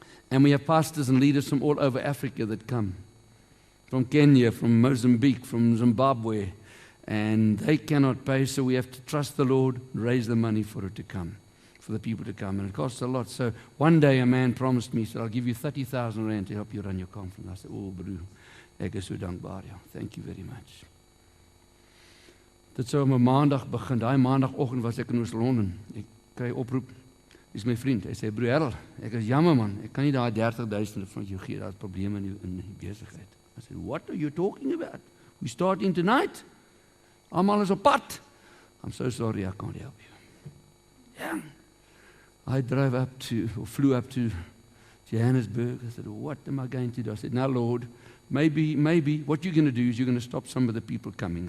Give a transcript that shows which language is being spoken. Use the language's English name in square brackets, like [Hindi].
[English] And we have pastors and leaders from all over Africa that come. From Kenya, from Mozambique, from Zimbabwe. And they cannot pay, so we have to trust the Lord, raise the money for it to come, for the people to come. And it costs a lot. So one day a man promised me, he said, I'll give you 30,000 rand to help you run your conference. I said, [Afrikaans] oh, broer, ek is so dankbaar. Ja. [English] Thank you very much. [Afrikaans] Dit sou op 'n maandag begin. Daai maandagoggend was ek in Oos-London. Ek kry oproep. Dis my vriend. Hy sê, broer Harold, ek is jammer man. Ek kan nie daai 30,000 van jou gee. Daar's probleme in die besigheid. [English] I said, what are you talking about? We're starting tonight. [Afrikaans] Almal is op pad. [English] I'm so sorry, I can't help you. Yeah. I flew up to Johannesburg. I said, what am I going to do? I said, now Lord, maybe what you're going to do is you're going to stop some of the people coming.